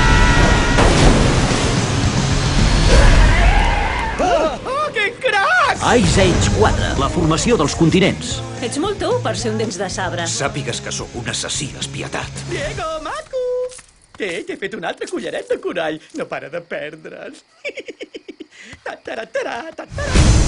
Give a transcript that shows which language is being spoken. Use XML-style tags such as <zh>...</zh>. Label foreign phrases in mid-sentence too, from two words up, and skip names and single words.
<ca>Oh, que crac! Ice Age 4, la formació dels continents. Ets molt tu per ser un dents de sabre. Sàpigues que sóc un assassí espietat. Diego, maco! T'he fet un altre collaret de corall. No para de perdre's. Ta-ta-ra-ta-ra, ta-ta-ra.</ca>